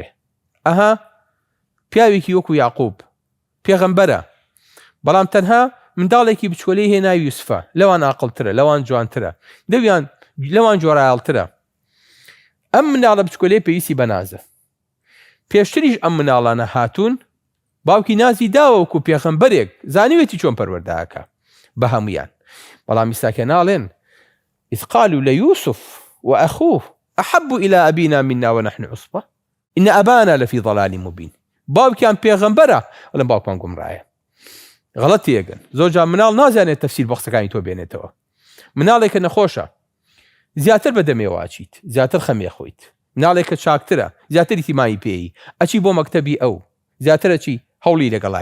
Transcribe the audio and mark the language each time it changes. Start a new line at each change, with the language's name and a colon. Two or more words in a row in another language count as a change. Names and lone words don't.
Central Kurdish: ئەها پیاوێکی وەکو یاعقوب پێغەمبەرە، بەڵام تەنها منداڵێکی بچکۆلەی هێنا یوسفە، لەوان عاقڵترە، لەوان جوانترە، لەوان جۆرایاڵترە. ئەم مناڵە بچکۆلەی پێویستی بەنازە. پێشتریش ئەم مناڵانە هاتوون، باوکی نازی داوە وەکو پێغەمبەرێک، زانیوێتی چۆن پەروەردەکە بە هەمویان. بەڵام ئێستاکە ناڵێن
Arabic: إذ قالوا ليوسف وأخوه أحب إلى أبينا منا ونحن عصبة إن أبانا لفي ضلال مبين.
Central Kurdish: باوکیان پێغەمبەرە، بەڵام باوکمان گومڕایە. غەڵەتی ئەگەن زۆر جار مناڵ نازانێت تەفسیر بە قسەکانی تۆ بێنێتەوە. مناڵێکە نەخۆشە زیاتر بەدەمێواچیت، زیاتر خەمێ خۆیت. مناڵێکە چاکترە زیاتر ئیتیمایی پێی، ئەچی بۆ مەکتەبی ئەو زیاتر ئەچی هەوڵی لەگەڵای.